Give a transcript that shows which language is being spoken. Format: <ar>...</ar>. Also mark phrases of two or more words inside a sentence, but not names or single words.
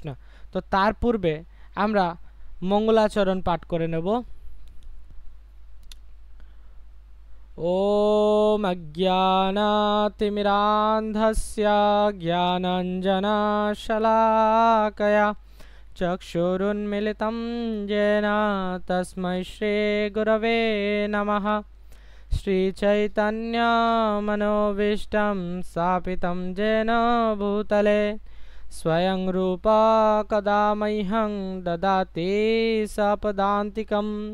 <bn>তো তার পূর্বে আমরা মঙ্গলাচরণ পাঠ করে নেব।</bn> <sa>ওম অজ্ঞানাতিমিরান্ধস্য জ্ঞানাঞ্জনশলাকয়া চক্ষুरुन्मीलितं येन तस्मै श्रीगुरवे नमः। श्रीचैतन्यमनोभीष्टं स्थापितं येन भूतले स्वयं रूपा कदा मह्यं ददाति सपदान्तिकम्।</sa>